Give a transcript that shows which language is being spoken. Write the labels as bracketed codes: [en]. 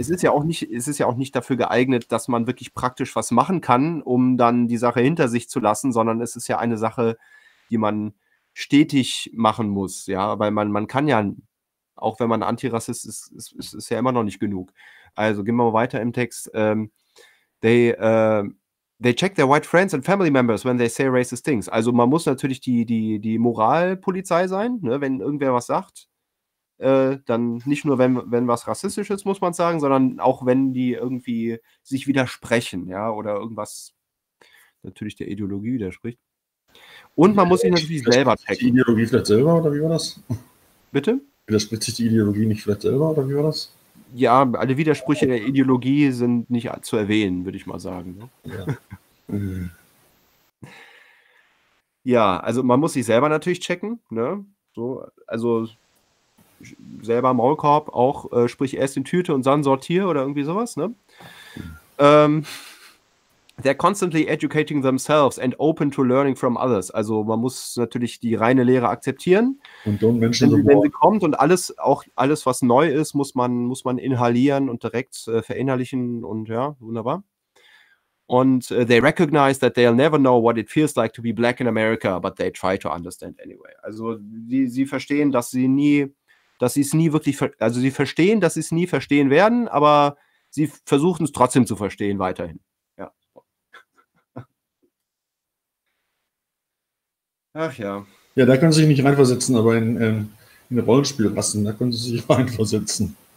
[de] Es ist ja auch nicht dafür geeignet, dass man wirklich praktisch was machen kann, um dann die Sache hinter sich zu lassen, sondern es ist ja eine Sache, die man stetig machen muss, ja, weil man kann ja, auch wenn man Antirassist ist, ist ja immer noch nicht genug. Also gehen wir mal weiter im Text. [en] They check their white friends and family members when they say racist things. [de] Also man muss natürlich die Moralpolizei sein, ne? Wenn irgendwer was sagt, dann nicht nur wenn was rassistisch ist, muss man sagen, sondern auch wenn die irgendwie sich widersprechen, ja, oder irgendwas natürlich der Ideologie widerspricht. Und man muss sich natürlich selber checken. Die Ideologie vielleicht selber, oder wie war das? Bitte? Widerspricht sich die Ideologie nicht vielleicht selber, oder wie war das? Ja, alle Widersprüche der Ideologie sind nicht zu erwähnen, würde ich mal sagen. Ne? Ja. Ja, also man muss sich selber natürlich checken, ne? So, also selber Maulkorb auch, sprich erst in Tüte und dann sortier oder irgendwie sowas, ne? [en] They're constantly educating themselves and open to learning from others. [de] Also man muss natürlich die reine Lehre akzeptieren, Und dann Menschen so wenn sie bauen. kommt, und alles, auch alles, was neu ist, muss man inhalieren und direkt verinnerlichen, und ja, wunderbar. Und [en] they recognize that they'll never know what it feels like to be black in America, but they try to understand anyway. [de] Also sie verstehen, dass sie es nie wirklich, also sie verstehen, dass sie es nie verstehen werden, aber sie versuchen es trotzdem zu verstehen weiterhin. Ach ja. Ja, da können Sie sich nicht reinversetzen, aber in Rollenspielrassen, da können Sie sich reinversetzen.